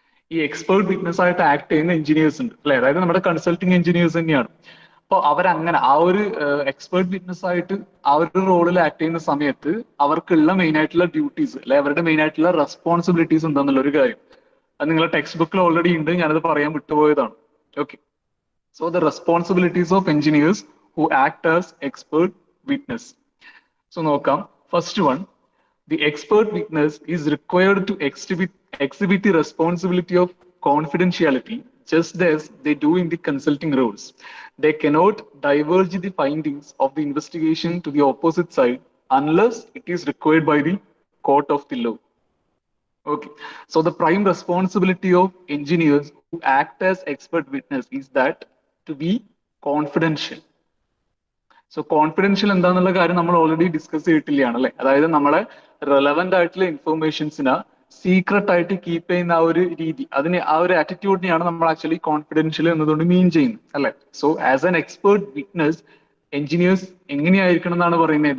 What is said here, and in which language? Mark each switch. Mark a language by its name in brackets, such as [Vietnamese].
[Malayalam] ഈ expert witness ആയിട്ട് act ചെയ്യുന്ന എഞ്ചിനീയേഴ്സ് ഉണ്ട് അല്ലെ, അതായത് നമ്മുടെ കൺസൾട്ടിങ് എഞ്ചിനീയേഴ്സ് തന്നെയാണ്. അപ്പൊ അവരങ്ങനെ ആ ഒരു എക്സ്പേർട്ട് വിറ്റ്നസ് ആയിട്ട് ആ ഒരു റോളിൽ ആക്ട് ചെയ്യുന്ന സമയത്ത് അവർക്കുള്ള മെയിൻ ആയിട്ടുള്ള ഡ്യൂട്ടീസ് അല്ലെ, അവരുടെ മെയിൻ ആയിട്ടുള്ള റെസ്പോൺസിബിലിറ്റീസ് എന്താന്നുള്ള ഒരു കാര്യം അത് നിങ്ങളുടെ ടെക്സ്റ്റ് ബുക്കിൽ ഓൾറെഡി ഉണ്ട്. ഞാനത് പറയാൻ വിട്ടുപോയതാണ്. Okay. [English] So the responsibilities of engineers who act as expert witness. So [Malayalam] നോക്കാം. [English] First one, the expert witness is required to exhibit the responsibility of confidentiality just as they do in the consulting roles. They cannot diverge the findings of the investigation to the opposite side unless it is required by the court of the law. Okay. So the prime responsibility of engineers who act as expert witness is that to be confidential. [Malayalam] So confidential എന്താന്നുള്ള കാര്യം നമ്മൾ already discuss ചെയ്തിട്ടില്ലാണ് അല്ലെ. അതായത് നമ്മളെ relevant ആയിട്ടുള്ള ഇൻഫർമേഷൻസിനെ secret ആയിട്ട് keep ചെയ്യുന്ന ആ ഒരു രീതി, അതിന് ആ ഒരു ആറ്റിറ്റ്യൂഡിനെയാണ് നമ്മൾ ആക്ച്വലി കോൺഫിഡൻഷ്യൽ എന്നതുകൊണ്ട് മീൻ ചെയ്യുന്നത് അല്ലെ. So as an expert witness engineers എങ്ങനെയായിരിക്കണം എന്നാണ് പറയുന്നത്?